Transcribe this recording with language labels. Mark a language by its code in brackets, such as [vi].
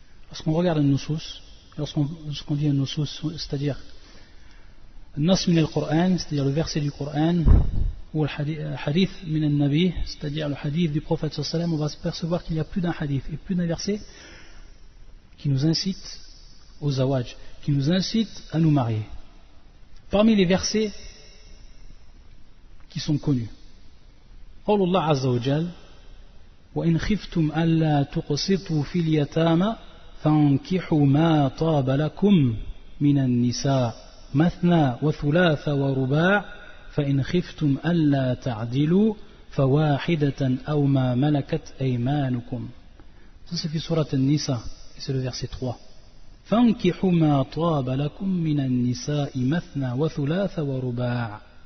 [fr] Lorsqu'on regarde un nusus, lorsqu'on dit un nusus, c'est-à-dire [ar] Nas min al-Qur'an, [fr] c'est-à-dire le verset du Coran, ou le hadith [ar] min al-Nabi, [fr] c'est-à-dire le hadith du prophète sallallahu alayhi wa sallam, on va se percevoir qu'il y a plus d'un hadith et plus d'un verset qui nous incite au zawaj, qui nous incite à nous marier. Parmi les versets qui sont connus, [ar] قول الله عز وجل وإن خفتم ألا تقسطوا في اليتامى فانكحوا ما طاب لكم من النساء مثنى وثلاث ورباع فإن خفتم ألا تعدلوا فواحدة أو ما ملكت أيمانكم. [fr] Ça c'est [ar] في سورة النساء [fr] et c'est le verset 3. [ar] فانكحوا ما طاب لكم من النساء مثنى وثلاث ورباع.